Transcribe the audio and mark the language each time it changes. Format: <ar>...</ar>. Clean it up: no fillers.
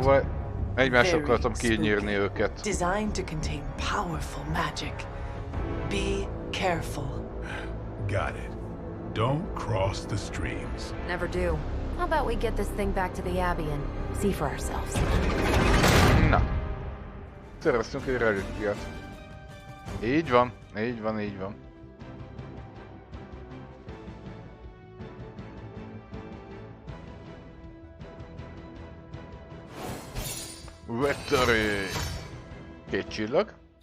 <hu>Vagy egymásra akartam kinyírni őket.</hu> <en>Designed to contain powerful magic. Be careful. Got it. Don't cross the streams. Never do. How about we get this thing back to the Abbey and see for ourselves?</en> <hu>Na. Szereztünk egy relikviát. Így van, így van, így van. Vettori! 2 csillag.</hu>